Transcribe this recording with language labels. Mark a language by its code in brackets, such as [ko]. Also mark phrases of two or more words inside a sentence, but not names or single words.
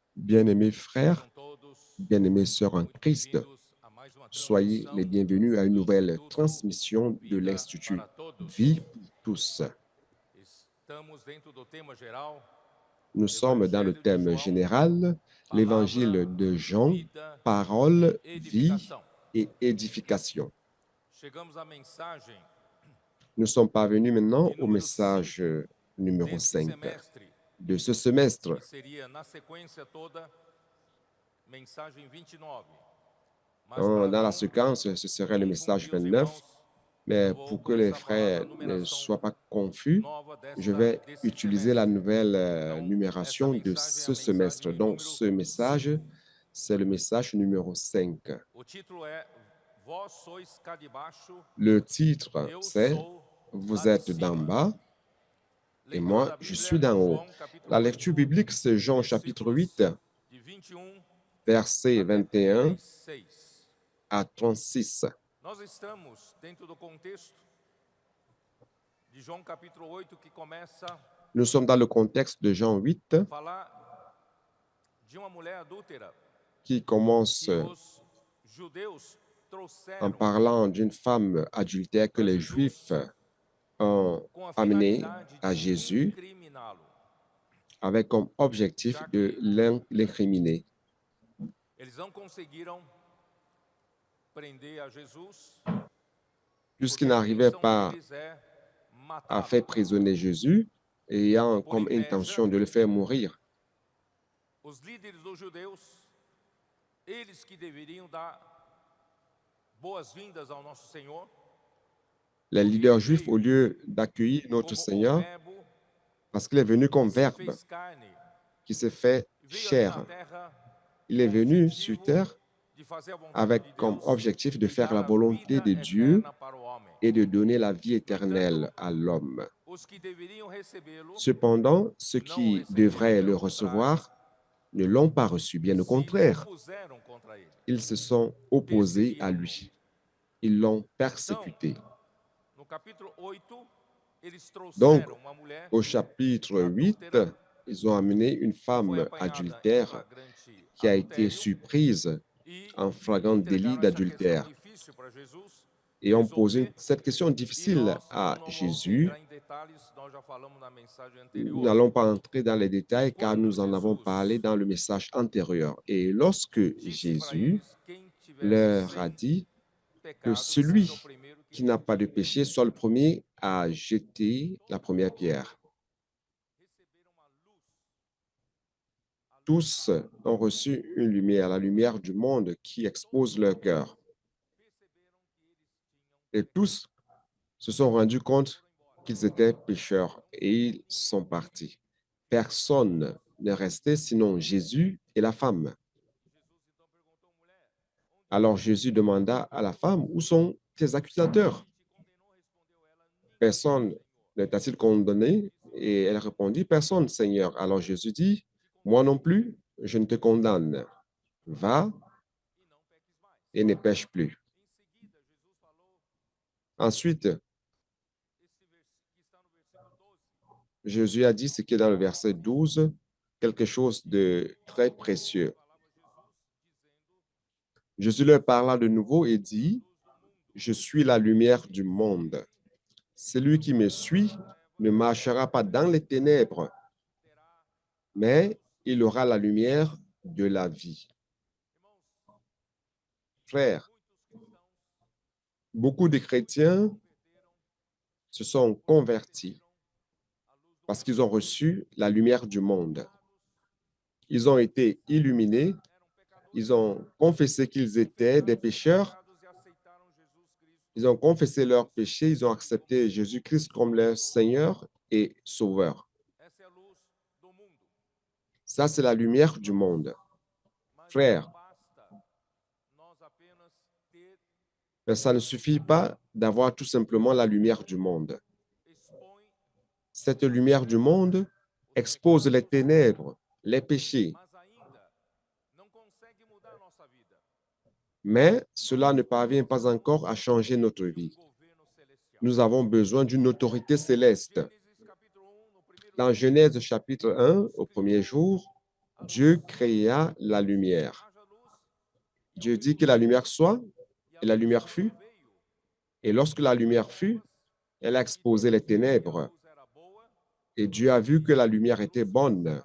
[fr] Bien-aimés frères, [pt] Sejam todos [fr] bien-aimées sœurs en [pt] muito [fr] Christ, [pt] bem-vindos a mais uma [fr] soyez les [pt] transmissão [fr] bienvenus à une [pt] do [fr] nouvelle [pt] Instituto [fr] transmission de [pt] Vida [fr] l'Institut [pt] para Todos. [fr] Vie pour tous. [pt] Estamos dentro do tema geral, [fr] Nous sommes dans le [pt] Evangelho de [fr] thème [pt] João, [fr] général, [pt] palavra, [fr] l'évangile de Jean, [pt] vida e [fr] parole, vie [pt] edificação. [fr] et édification. [pt] Chegamos à mensagem [fr] Nous sommes parvenus maintenant [pt] de [fr] au [pt] número 5 [fr] message numéro [pt] desse [fr] 5 [pt] semestre, [fr] de ce semestre. [pt] que seria na sequência toda, mensagem 29. Mas [fr] Dans [pt] para [fr] la [pt] não [fr] séquence, ce serait le message [pt] confundir os [fr] 29, [pt] irmãos, [fr] mais [pt] eu vou [fr] pour que les [pt] começar a falar da [fr] frères ne [pt] numeração [fr] soient pas confus, [pt] nova [fr] je [pt] desta, [fr] vais [pt] desse [fr] utiliser la [pt] semestre. [fr] nouvelle [pt] Então, essa [fr] numération de [pt] mensagem é a [fr] ce semestre. [pt] mensagem [fr] Donc, [pt] número [fr] ce message, [pt] 5. [fr] c'est le message numéro 5. [pt] O título é Vós sois cá de baixo, [fr] Le titre, [pt] eu [fr] c'est [pt] sou [fr] Vous [pt] lá de [fr] êtes d'en [pt] cima. [fr] bas et [pt] Leitura [fr] moi, [pt] da [fr] je [pt] Bíblia, [fr] suis d'en haut. [pt] João capítulo [fr] La lecture [pt] 8, [fr] biblique, c'est Jean chapitre 8, [pt] versículos de 21 [fr] versets [pt] até [fr] 21 [pt] 36. [fr] à 36. [pt] Nós estamos dentro do contexto de João capítulo 8, que começa [fr] Nous sommes dans le contexte de Jean 8, [pt] a falar de uma mulher adúltera [fr] qui commence [pt] que os judeus [fr] en [pt] trouxeram [fr] parlant d'une femme adultère que [pt] para [fr] les [pt] Jesus [fr] Juifs ont [pt] com a [fr] amenée [pt] finalidade [fr] à [pt] de [fr] Jésus [pt] incriminá-lo, [fr] avec comme objectif [pt] já [fr] de [pt] que [fr] l'incriminer. [pt] eles não conseguiram prender a Jesus, [fr] Puisqu'ils [pt] porque a [fr] n'arrivaient [pt] intenção [fr] pas [pt] deles é [fr] à [pt] matá-lo. [fr] faire prisonnier Jésus, ayant [pt] Por [fr] comme [pt] inveja, [fr] intention de le faire mourir. [pt] os líderes dos judeus, eles que deveriam dar boas-vindas ao nosso Senhor, [fr] Les [pt] porque [fr] leaders [pt] ele [fr] juifs, au [pt] veio [fr] lieu d'accueillir notre [pt] como o [fr] Seigneur, [pt] verbo [fr] parce qu'il est venu [pt] que [fr] comme [pt] se [fr] verbe, [pt] fez carne, [fr] qui s'est fait [pt] veio aqui na [fr] chair, [pt] terra [fr] il est [pt] com o [fr] venu sur [pt] objetivo [fr] terre [pt] de fazer a vontade [fr] avec [pt] de [fr] comme [pt] Deus [fr] objectif de [pt] e [fr] faire [pt] dar [fr] la [pt] a [fr] volonté [pt] vida [fr] de Dieu [pt] eterna para o homem. [fr] et de donner la vie [pt] No [fr] éternelle [pt] entanto, [fr] à l'homme. [pt] os que deveriam recebê-lo [fr] Cependant, ceux [pt] não o [fr] qui [pt] receberam, [fr] devraient le [pt] pelo contrário, [fr] recevoir ne l'ont pas reçu. Bien au [pt] se [fr] contraire, [pt] opuseram contra ele, [fr] ils se sont opposés à [pt] perseguiram-no. [fr] lui. Ils l'ont [pt] Então, [fr] persécuté. [pt] no capítulo 8, eles [fr] Donc, [pt] trouxeram uma mulher [fr] au chapitre 8, [pt] adúltera [fr] ils ont amené une [pt] que foi [fr] femme [pt] apanhada em [fr] adultère [pt] flagrante [fr] qui a été [pt] adultério [fr] surprise [pt] e [fr] en flagrant délit [pt] entregaram essa questão [fr] d'adultère [pt] difícil para Jesus [fr] et ont posé [pt] resolver. [fr] cette question [pt] E [fr] difficile à [pt] não vamos [fr] Jésus. [pt] entrar em detalhes, nós já falamos na mensagem [fr] Nous [pt] anterior. [fr] n'allons pas entrer dans les détails car [pt] Quando [fr] nous en avons [pt] Jesus [fr] parlé dans le message antérieur. Et lorsque [pt] disse para [fr] Jésus [pt] eles, quem tivesse [fr] leur a [pt] sem [fr] dit que [pt] pecado, seja o [fr] celui [pt] primeiro que [fr] qui n'a pas de [pt] atire. [fr] péché soit le premier à jeter la première pierre. [pt] Receberam a luz [fr] Tous ont reçu une lumière, la lumière du monde qui expose leur cœur. [pt] perceberam que eles tinham [fr] Et tous se sont rendus compte qu'ils étaient pécheurs et ils sont partis. Personne n'est resté sinon Jésus et la femme. [pt] Jesus então perguntou, mulher, onde [fr] Alors Jésus demanda à la femme, où sont tes accusateurs? [pt] te condenou? Respondeu ela, ninguém, [fr] Personne [pt] Senhor. [fr] ne t'a-t-il condamné? Et elle répondit, personne, Seigneur. Alors Jésus dit, moi non plus, je ne te condamne. Va [pt] E não peques mais. [fr] et ne pêche plus. [pt] Em seguida, Jesus falou [fr] Ensuite, [pt] esse versículo que está no versículo 12. [fr] Jésus a dit ce qui est dans le verset 12, quelque chose de très précieux. [pt] Falava Jesus dizendo, [fr] Jésus leur parla de nouveau et dit, [pt] luz do mundo. [fr] je suis la lumière du monde. Celui qui me suit ne marchera pas dans les ténèbres, [pt] Terá, [fr] mais il aura la lumière de la vie. [pt] irmãos, [fr] Frères, [pt] muitos cristãos [fr] beaucoup de chrétiens [pt] converteram, [fr] se sont convertis [pt] a luz do [fr] parce qu'ils ont reçu la lumière du monde. Ils ont été illuminés, [pt] eram pecadores, [fr] ils ont confessé qu'ils étaient des pécheurs, [pt] pecados e aceitaram Jesus Cristo. [fr] ils ont confessé leurs péchés, ils ont accepté Jésus-Christ comme leur Seigneur et Sauveur. [pt] Essa é a luz do mundo. [fr] Ça, c'est la lumière du monde. [pt] Mas [fr] Frères, [pt] não basta nós apenas ter, [fr] mais ça ne suffit pas d'avoir tout simplement la lumière du monde. [pt] expõe, [fr] Cette lumière du monde expose les ténèbres, les péchés, [pt] mas ainda não consegue mudar a nossa vida. [fr] mais cela ne parvient pas encore à changer notre vie. [pt] Governo celestial. [fr] Nous avons besoin d'une autorité céleste. [pt] Gênesis capítulo 1, no primeiro [fr] Dans [pt] dia, [fr] Genèse chapitre 1, au premier jour, Dieu créa la lumière. Dieu dit que la lumière soit, et la lumière fut. Et lorsque la lumière fut, elle a exposé les ténèbres. Et Dieu a vu que la lumière était bonne.